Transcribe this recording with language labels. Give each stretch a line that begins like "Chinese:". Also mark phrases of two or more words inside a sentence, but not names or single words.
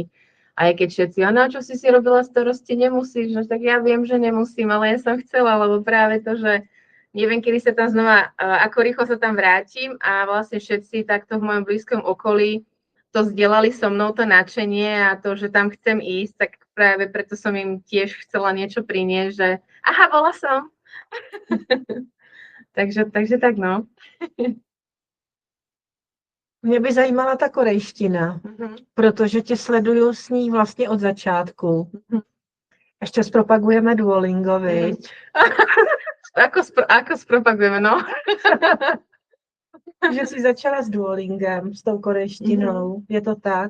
Slovak: Aj keď všetci, čo si robila starosti, nemusíš, no tak ja viem, že nemusím, ale ja som chcela, lebo práve to, že neviem, kedy sa tam znova, ako rýchlo sa tam vrátim, a vlastne všetci takto v mojom blízkom okolí to zdieľali so mnou, to nadšenie a to, že tam chcem ísť, tak práve preto som im tiež chcela niečo priniesť, že aha, bola som. Takže tak, no.
Czech: Mě by zajímala ta korejština, protože tě sleduju s ní vlastně od začátku. Ještě zpropagujeme Duolingo, viď?
Slovak: Ako spropagujeme, no?
Czech: Že jsi začala s Duolingem, s tou korejštinou, je to tak.